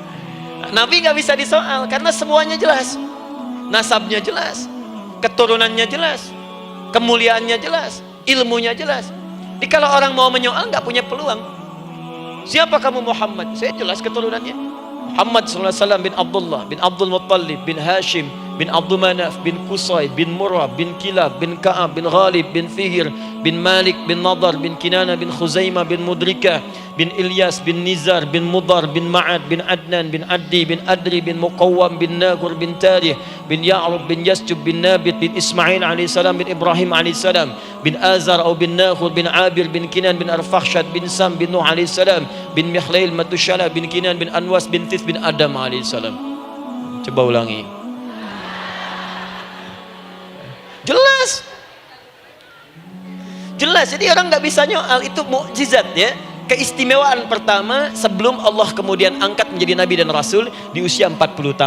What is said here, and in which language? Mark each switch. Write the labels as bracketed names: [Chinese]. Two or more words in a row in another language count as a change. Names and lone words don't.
[Indonesian] Nabi nggak bisa disoal karena semuanya jelas. Nasabnya jelas, keturunannya jelas, kemuliaannya jelas, ilmunya jelas. Jadi kalau orang mau menyoal nggak punya peluang. Siapa kamu Muhammad? Saya jelas keturunannya. Muhammad SAW bin Abdullah bin Abdul Muttalib bin Hashim bin Abdul Manaf bin Qusay bin Murrah bin Kilab bin Ka'ab bin Ghalib bin Fihir bin Malik bin Nadar bin Kinana bin Khuzaimah bin Mudrikah bin Ilyas bin Nizar bin Mudar bin Ma'ad bin Adnan bin Addi bin Adri bin Muqawwam bin Nagur bin Tarih bin Ya'rub bin Yasjub bin Nabit bin Ismail alaihissalam bin Ibrahim alaihissalam bin Azar atau bin Nakhur bin Abir bin Kinan bin Arfakhshad bin Sam bin Nuh alaihissalam bin Mihlail Matushala bin Kinan bin Anwas bin Thith bin Adam alaihissalam. Coba ulangi. Jelas. Jelas, jadi orang nggak bisa nyoal, itu mukjizat, ya. Keistimewaan pertama sebelum Allah kemudian angkat menjadi Nabi dan Rasul di usia 40 tahun.